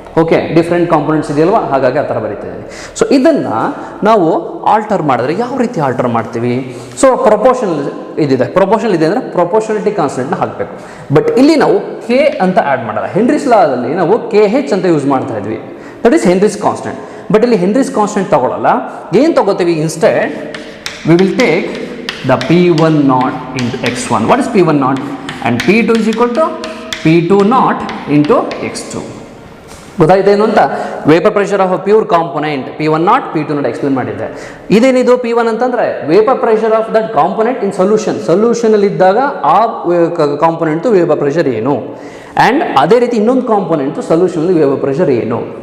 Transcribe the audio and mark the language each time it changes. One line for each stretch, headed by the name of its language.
Kannada: Okay, different components ಇದೆಯಲ್ವಾ, ಹಾಗಾಗಿ ಆ ಥರ ಬರೀತಿದ್ದೀನಿ. ಸೊ ಇದನ್ನು ನಾವು ಆಲ್ಟರ್ ಮಾಡಿದ್ರೆ ಯಾವ ರೀತಿ ಆಲ್ಟರ್ ಮಾಡ್ತೀವಿ? ಸೊ ಪ್ರಪೋರ್ಷನಲ್ ಇದೆ ಅಂದರೆ ಪ್ರಪೋರ್ಷನಲಿಟಿ ಕಾನ್ಸ್ಟೆಂಟ್ನ ಹಾಕಬೇಕು. ಬಟ್ ಇಲ್ಲಿ ನಾವು K ಅಂತ ಆ್ಯಡ್ ಮಾಡಲ್ಲ. ಹೆನ್ರಿಸ್ ಲಾದಲ್ಲಿ ನಾವು KH ಅಂತ ಯೂಸ್ ಮಾಡ್ತಾ ಇದ್ವಿ,
English: That is Henry's constant.
Kannada: ಬಟ್ ಇಲ್ಲಿ ಹೆನ್ರಿಸ್ ಕಾನ್ಸ್ಟೆಂಟ್ ತಗೊಳ್ಳಲ್ಲ. ಏನು ತಗೋತೀವಿ?
English: Instead we will take the P1 naught into x1. What is P1 naught? And P2 is equal to P2 naught into x2.
Kannada: ಗೊತ್ತಾಯ್ತೇನು ಅಂತ?
English: Vapour pressure of a pure component P1 naught P2 naught explain ಮಾಡಿದ್ದೆ.
Kannada: ಇದೇನಿದು P1 ಅಂತಂದರೆ vapour pressure of that component ಇನ್ ಸೊಲ್ಯೂಷನಲ್ಲಿ ಇದ್ದಾಗ ಆ component vapour pressure ಏನು, and ಅದೇ ರೀತಿ ಇನ್ನೊಂದು ಕಾಂಪೊನೆಂಟು ಸೊಲ್ಯೂಷನಲ್ಲಿ ವೇಪರ್ ಪ್ರೆಷರ್ ಏನು.